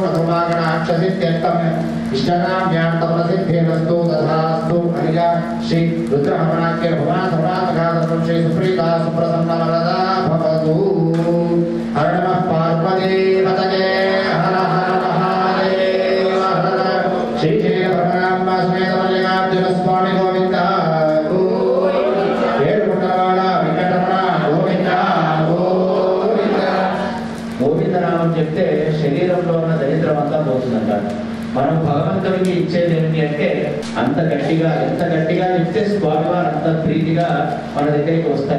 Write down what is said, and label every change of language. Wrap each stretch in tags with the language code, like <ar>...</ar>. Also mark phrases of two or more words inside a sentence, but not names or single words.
<sa>धूमागणाक्षसिद्ध्यर्थम् इष्टकाम्यार्थप्रसिद्धेरस्तु तथास्तु हरिया श्री रुद्रहवनाख्य भवान् श्री सुप्रीता सुप्रसन्नवरदा भवतु हर नमः पार्वतीपतये हर हर महादेव हर श्री जय ब्रह्मराम समेत मल्लिकार्जुन स्वामी गोविंद</sa> <te>ఏడుకొండవాడ వెంకటరమణ గోవింద గోవింద గోవిందనామం చెప్తే శరీరంలో ఉన్న దరిద్రం అంతా పోతుందంట. మనం భగవంతుడికి ఇచ్చేది ఏంటి అంటే అంత గట్టిగా ఎంత గట్టిగా చెప్తే స్వామివారు అంత ప్రీతిగా మన దగ్గరికి వస్తారు.</te>